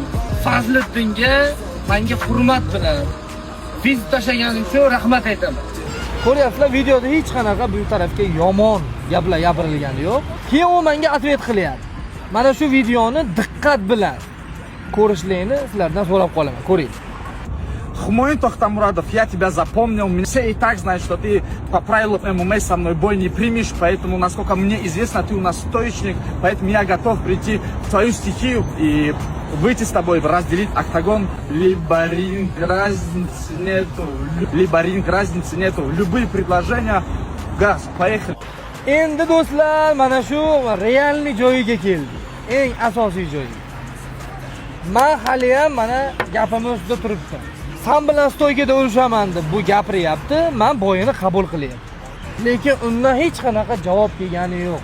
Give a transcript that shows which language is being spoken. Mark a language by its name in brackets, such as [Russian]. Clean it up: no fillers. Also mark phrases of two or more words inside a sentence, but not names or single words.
[Uzbek] Fazliddinga menga hurmat bilan viz tashlaganing uchun rahmat aytaman. Ko'ryapsizlar, videoda hech qanaqa bu tarafga yomon gaplar gapirilgani yo'q. Keyin u menga ответ qilyapti. Mana shu videoni diqqat bilan ko'rishlarni sizlardan so'rab qolaman. Ko'ring. [Russian] Хмоюн Тохтамурадов, я тебя запомнил. Все и так знают, что ты по правилам ММА со мной бой не примешь, поэтому, насколько мне известно, ты у нас стоечник, поэтому я готов прийти в твою стихию и выйти с тобой, разделить октагон. Либо ринг, разницы нету. Либо ринг, разницы нету. Любые предложения, газ, поехали. [Uzbek] Endi do'stlar, mana shu realniy joyiga keldi. Eng asosiy joyi. Men hali ham mana gapimiz ustida turibman. Sen bilan stoykada urushaman deb bu gapiryapti, men bo'yini qabul qilyapman. Lekin undan hech qanaqa javob kelgani yo'q.